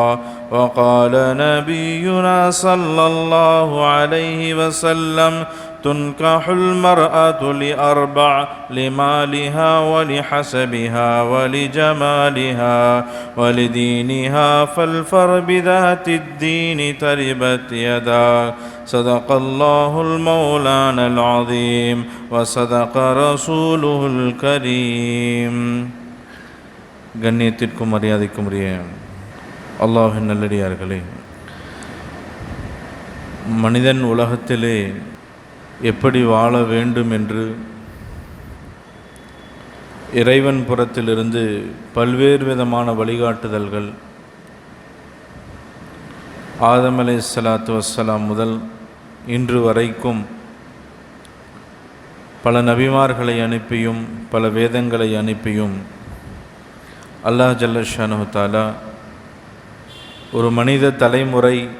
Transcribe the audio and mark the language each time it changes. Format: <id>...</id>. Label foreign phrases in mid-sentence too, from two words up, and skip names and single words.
<ar>وقال نبينا صلى الله عليه وسلم: تنكح المرأة لأربع: لمالها ولحسبها ولجمالها ولدينها فالفر بذات الدين تربت يداك. صدق الله المولانا العظيم وصدق رسوله الكريم.</ar> <ta>கண்ணியத்திற்கும் மரியாதைக்கும் உரிய அல்லாஹ்வின் நல்லடியார்களே, மனிதன் உலகத்திலே எப்படி வாழ வேண்டும் என்று இறைவன் புறத்திலிருந்து பல்வேறு விதமான வழிகாட்டுதல்கள் ஆதம்</ta> <ar>عليه الصلاة والسلام</ar> <ta>முதல் இன்று வரைக்கும் பல நபிமார்களை அனுப்பியும் பல வேதங்களை அனுப்பியும் அல்லாஹ்</ta> <ar>جل شأنه تعالى</ar> <ta>ஒரு மனித தலைமுறை</ta>